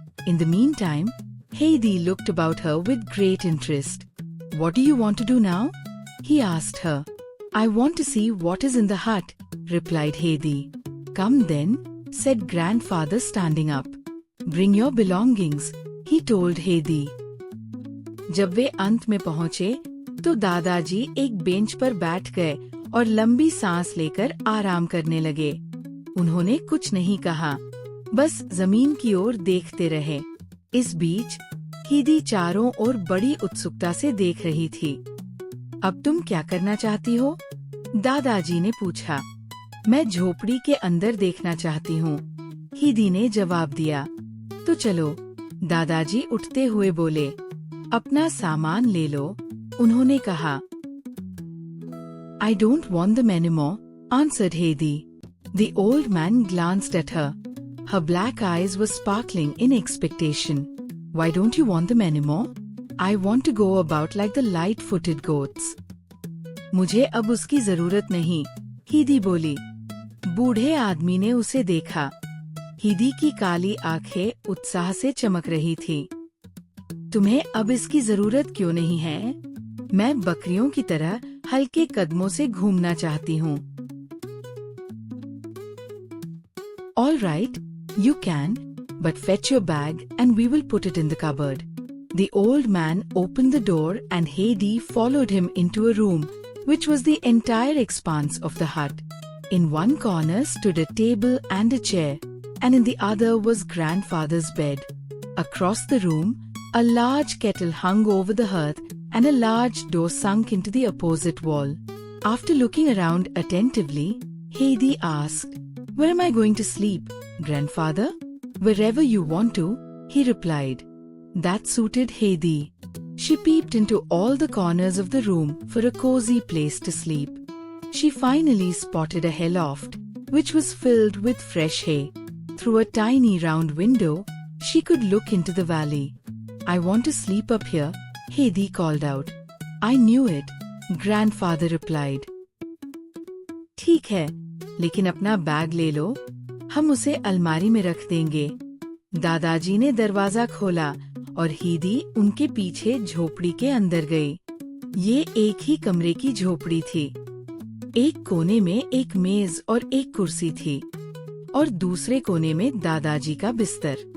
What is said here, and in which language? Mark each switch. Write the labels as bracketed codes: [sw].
[en] In the meantime, Heidi looked about her with great interest. "What do you want to do now?" he asked her. "I want to see what is in the hut," replied Heidi. "Come then," said grandfather standing up. "Bring your belongings," he told Heidi. [hi] जब वे अंत में पहुंचे, तो दादाजी एक bench पर बैठ गए और लंबी सांस लेकर आराम करने लगे। उन्होंने कुछ नहीं कहा, बस जमीन की ओर देखते रहे। इस बीच हेदी चारों ओर बड़ी उत्सुकता से देख रही थी। "अब तुम क्या करना चाहती हो?" दादाजी ने पूछा। "मैं झोपड़ी के अंदर देखना चाहती हूँ," हेदी ने जवाब दिया। "तो चलो," दादाजी उठते हुए बोले। "अपना सामान ले लो," उन्होंने कहा। [en] "I don't want them anymore," answered Heidi. The old man glanced at her. Her black eyes were sparkling in expectation. "Why don't you want them anymore?" "I want to go about like the light-footed goats." [hi] "मुझे अब उसकी जरूरत नहीं," हेदी बोली। बूढ़े आदमी ने उसे देखा। हेदी की काली आंखें उत्साह से चमक रही थी। "तुम्हें अब इसकी जरूरत क्यों नहीं है? मैं बकरियों की तरह हल्के कदमों से घूमना चाहती हूँ." [en] "All right, you can, but fetch your bag and we will put it in the cupboard." The old man opened the door and Heidi followed him into a room, which was the entire expanse of the hut. In one corner stood a table and a chair, and in the other was grandfather's bed. Across the room, a large kettle hung over the hearth and a large door sunk into the opposite wall. After looking around attentively, Heidi asked, "Where am I going to sleep, grandfather?" "Wherever you want to," he replied. That suited Heidi. She peeped into all the corners of the room for a cozy place to sleep. She finally spotted a hayloft, which was filled with fresh hay. Through a tiny round window, she could look into the valley. "I want to sleep up here," Heidi called out. "I knew it," grandfather replied. [hi] "ठीक है, लेकिन अपना bag ले लो, हम उसे अलमारी में रख देंगे." दादाजी ने दरवाजा खोला और हेदी उनके पीछे झोपड़ी के अंदर गई। ये एक ही कमरे की झोपड़ी थी। एक कोने में एक मेज और एक कुर्सी थी और दूसरे कोने में दादाजी का बिस्तर।